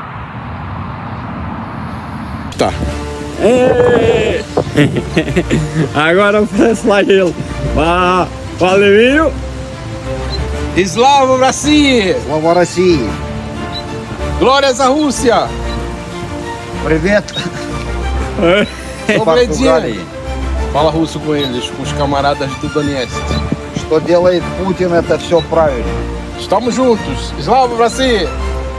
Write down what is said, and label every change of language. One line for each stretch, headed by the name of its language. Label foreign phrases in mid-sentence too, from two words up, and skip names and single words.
Portuguese: Tá. Agora oferece lá ele. Valeu!
Russian: Slava России! Слава России!
Portuguese: Glórias à Rússia!
Russian: Привет! Добрый день!
Portuguese: Fala russo com eles, com os camaradas do Donetsk.
Russian: Что делает Путин, это все правильно.
Portuguese: Estamos juntos!
Russian: Slava России!